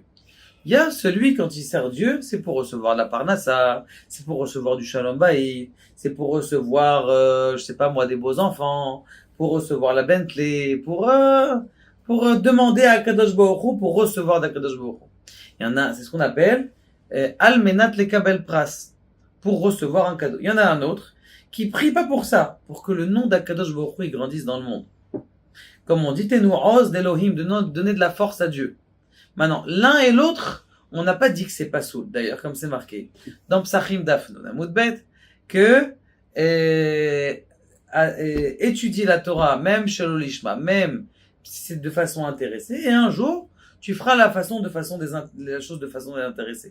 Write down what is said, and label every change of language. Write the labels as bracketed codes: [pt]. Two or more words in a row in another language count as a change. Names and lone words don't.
[fr] Il y a celui, quand il sert Dieu, c'est pour recevoir la parnassa, c'est pour recevoir du shalom bayit, c'est pour recevoir, je sais pas moi, des beaux enfants, pour recevoir la Bentley, pour demander à Kadosh Baruch Hu, pour recevoir d'Akadosh Baruch Hu. Il y en a, c'est ce qu'on appelle [he] על מנת לקבל פרס, [fr] pour recevoir un cadeau. Il y en a un autre qui prie pas pour ça, pour que le nom d'Akadosh Baruch Hu grandisse dans le monde. Comme on dit, [he] תנו עז לאלוהים, [fr] de donner de la force à Dieu. Maintenant, l'un et l'autre, on n'a pas dit que c'est pas soud, d'ailleurs, comme c'est marqué dans Psachim Daf Amoudbet, que étudier la Torah, même chez l'Olishma, même si c'est de façon intéressée, et un jour, tu feras la chose de façon désintéressée.